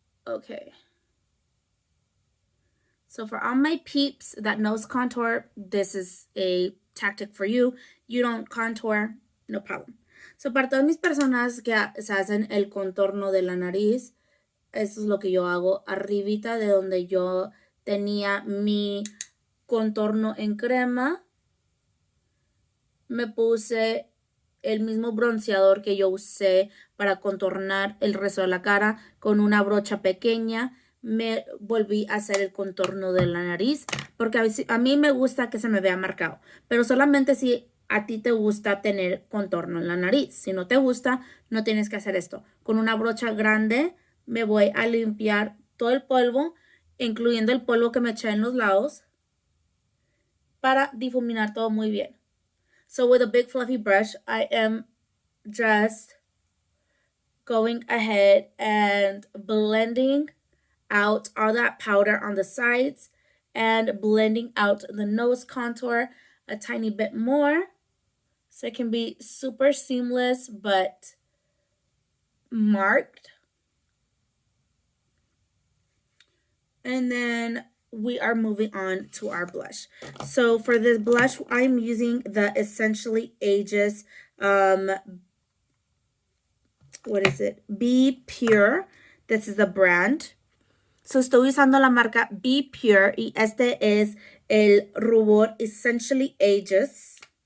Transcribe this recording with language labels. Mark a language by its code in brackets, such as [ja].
[en] Okay. So for all my peeps that nose contour, this is a tactic for you. You don't contour, no problem. [es] So para todas mis personas que se hacen el contorno de la nariz, eso es lo que yo hago arribita de donde yo tenía mi contorno en crema. Me puse el mismo bronceador que yo usé para contornar el resto de la cara con una brocha pequeña. Me volví a hacer el contorno de la nariz porque a mí me gusta que se me vea marcado, pero solamente si a ti te gusta tener contorno en la nariz. Si no te gusta, no tienes que hacer esto. Con una brocha grande me voy a limpiar todo el polvo, incluyendo el polvo que me eché en los lados, para difuminar todo muy bien. [en] So with a big fluffy brush, I am just going ahead and blending out all that powder on the sides and blending out the nose contour a tiny bit more so it can be super seamless but marked. And then we are moving on to our blush. So for this blush, I'm using the Essentially Ages, what is it? Be Pure. This is the brand. [es] So estoy usando la marca Be Pure y este es el rubor Essentially Ageless.